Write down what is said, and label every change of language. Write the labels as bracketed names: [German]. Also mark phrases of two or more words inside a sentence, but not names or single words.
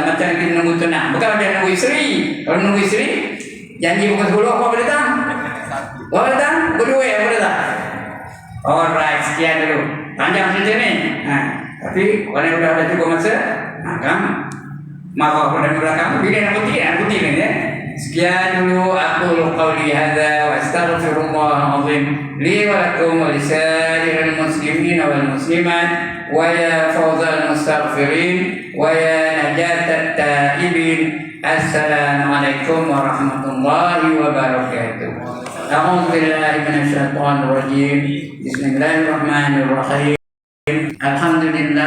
[Malay] Macam kita menunggu tunang. Bukan macam menunggu isteri. Kalau menunggu isteri, janji pukul 10 apa datang? Apa datang? Pukul 2 apa datang? Alright, sekian dulu. Panjang cerita ni. Tapi orang yang dah cukup masa, kamu maaf pada belakang. Bila nak putih ni ya. Sekian dulu [Arabic] أقول قولي هذا وأستغفر الله العظيم لي ولكم ولسائر المسلمين والمسلمات ويا فوز المستغفرين ويا نجاة التائبين. السلام عليكم ورحمة الله وبركاته. أعوذ بالله من الشيطان الرجيم. بسم الله الرحمن الرحيم. الحمد لله.